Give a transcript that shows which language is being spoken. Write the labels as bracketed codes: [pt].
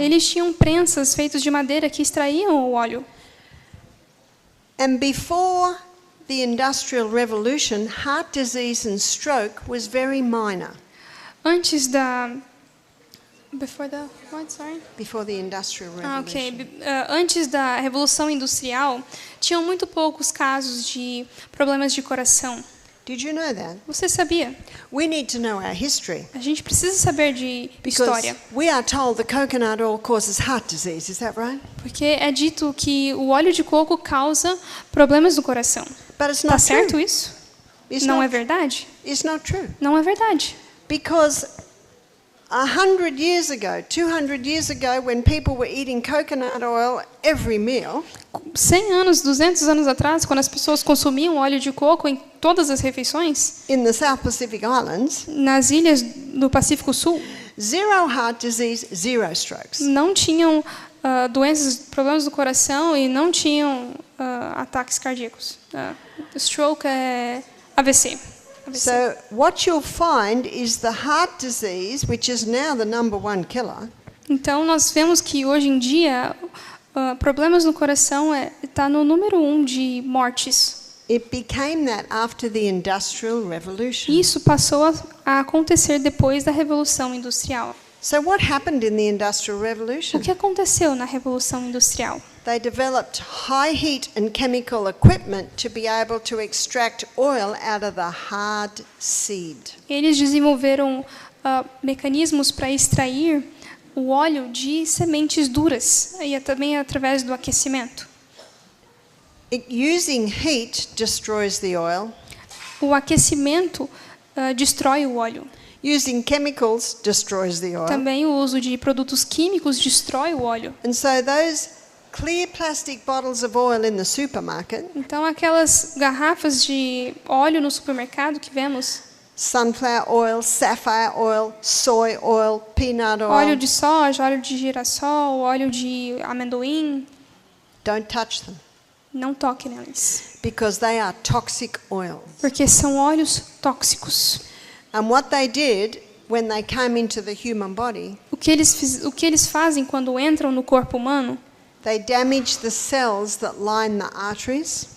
[pt] Eles tinham prensas feitas de madeira que extraíam o óleo. [en] And before the Industrial Revolution, heart disease and stroke was very minor. [pt] Antes da [en] Before the Industrial Revolution. [pt] Antes da Revolução Industrial, tinham muito poucos casos de problemas de coração. [en] Did you know that? [pt] Você sabia? [en] We need to know our history. [pt] A gente precisa saber de [en] Because [pt] história. [en] we are told the coconut oil causes heart disease, is that right? [pt] Porque é dito que o óleo de coco causa problemas no coração. [en] But it's [pt] Tá [en] not [pt] certo [en] true. [pt] isso? [en] It's [pt] Não é [en] not, [pt] verdade? [en] it's not true. [pt] Não é verdade. [en] Because 100 years ago, 200 years ago, when people were eating coconut oil every meal, [pt] 100 anos, 200 anos atrás, quando as pessoas consumiam óleo de coco em todas as refeições, [en] in the South Pacific Islands, [pt] nas ilhas do Pacífico Sul, [en] zero heart disease, zero strokes. [pt] não tinham problemas do coração e não tinham ataques cardíacos. Stroke é AVC. [en] So what you'll find is the heart disease, which is now the #1 killer, [pt] Então nós vemos que hoje em dia problemas no coração está no número 1 de mortes. [en] it became that after the Industrial Revolution. [pt] Isso passou a acontecer depois da Revolução Industrial. [en] So what happened in the Industrial [pt] O [en] Revolution? [pt] que aconteceu na Revolução Industrial? [en] They developed high heat and chemical equipment to be able to extract oil out of the hard seed. [pt] Eles desenvolveram mecanismos para extrair o óleo de sementes duras, e também através do aquecimento. [en] Using heat destroys the oil. [pt] O aquecimento destrói o óleo. [en] Using chemicals destroys the oil. [pt] Também o uso de produtos químicos destrói o óleo. [en] And so those clear plastic bottles of oil in the supermarket, [pt] Então, aquelas garrafas de óleo no supermercado que vemos, [en] sunflower oil, sapphire oil, soy oil, peanut [pt] óleo [en] oil, [pt] de soja, óleo de girassol, óleo de amendoim, [en] don't touch them [pt] não toque neles, [en] because they are toxic oils. [pt] porque são óleos tóxicos. [en] And what they did when they came into the human body, [pt] O que eles fazem quando entram no corpo humano? [en] they damage the cells that line the arteries.